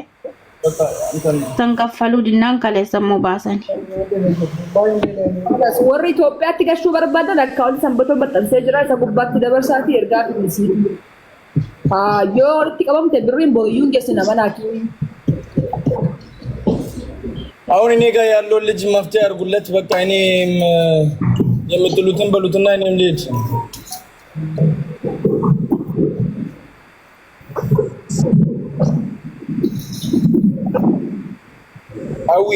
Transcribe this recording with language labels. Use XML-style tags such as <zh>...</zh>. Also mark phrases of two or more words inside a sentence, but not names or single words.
<om>San kaffaluu dinnaan kaleessa immoo baasani. Warri Itoophiyaatti gashuu barbaadan akkaawuntii sanbatoo maxxansee jira isa gubbaatti dabarsaatii ergaa finnisiiti. Yoo walitti qabamte birriin booyyuun geessina manaa kii.</om> <am>አሁን እኔ ጋር ያለው ልጅ መፍትሄ አድርጉለት በቃ እኔም የምትሉትን በሉትና እኔም ልሂድ አዊ</am>